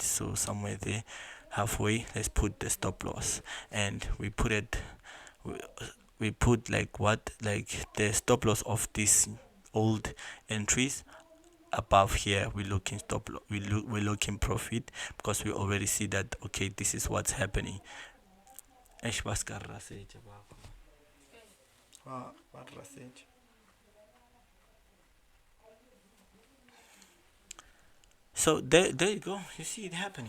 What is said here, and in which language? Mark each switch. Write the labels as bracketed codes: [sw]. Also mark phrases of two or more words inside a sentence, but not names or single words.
[en] So somewhere there, halfway, let's put the stop loss, and we put it. We put like what, like the stop loss of these old entries above here. We look in stop loss. We look in profit, because we already see that okay, this is what's happening. Eish, bas ka rra setje baba. Ba rra setje. So there you go. You see it happening.